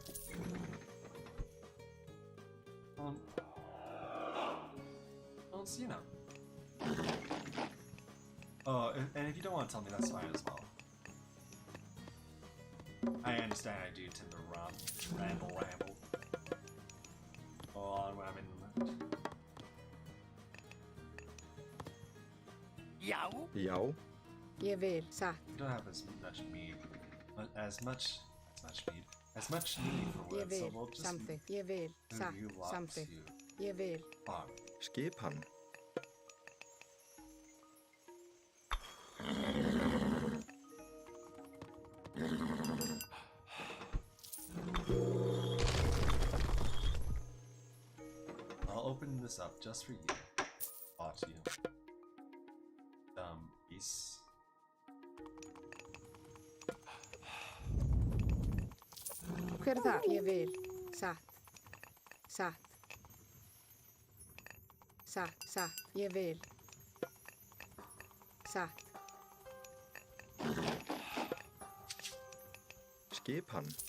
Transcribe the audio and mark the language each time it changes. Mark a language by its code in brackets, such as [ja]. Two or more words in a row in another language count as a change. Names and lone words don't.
[en] You know. Oh, and if you don't want to tell me, that's fine as well. I understand I do tend to ramble. On when I'm in the mood. [is] Já. Já. Ég vil. Satt. [en] You don't have as much mead, as much need for [is] Ég [en] wood, so [is] vil. [en] we'll just [is] Samþykkt. Ég vil. [en] move [is] Satt. [en] you lots [is] Samþykkt. [en] to [is] Ég vil. [en] farm. [is] Skipan. [en] I'll open this up just for you. Bought you. Peace. [is] Hver það? Ég vil. Satt. Satt. Satt. Satt. Ég vil. Satt. Skipan.